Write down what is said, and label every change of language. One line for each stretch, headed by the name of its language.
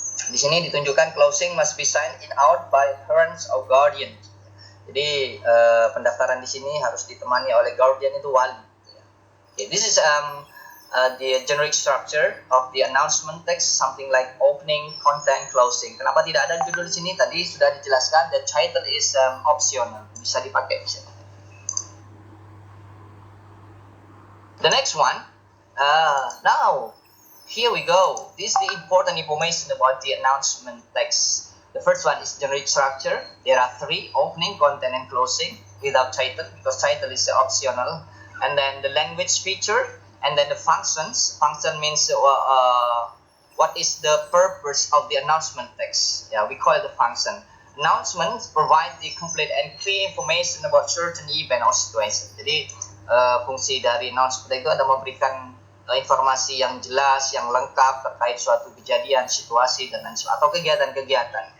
Indonesian: Di sini ditunjukkan
English: closing must be signed in out by parents or guardian.
Indonesian: Jadi pendaftaran di sini harus ditemani oleh guardian, itu wali.
English: Okay, this is the generic structure of the announcement text, something like opening, content, closing.
Indonesian: Kenapa tidak ada judul di sini? Tadi sudah dijelaskan.
English: The title is optional,
Indonesian: bisa dipakai.
English: The next one. Now here we go. This is the important information about the announcement text. The first one is generic structure. There are 3: opening, content, and closing without title, because title is optional. And then the language feature, and then the functions. Function means what is the purpose of the announcement text. Yeah, we call it the function. Announcements provide the complete and clear information about certain event or situation.
Indonesian: Jadi fungsi dari announcement itu adalah memberikan informasi yang jelas, yang lengkap terkait suatu kejadian, situasi, dan lain sebagainya, atau kegiatan-kegiatan.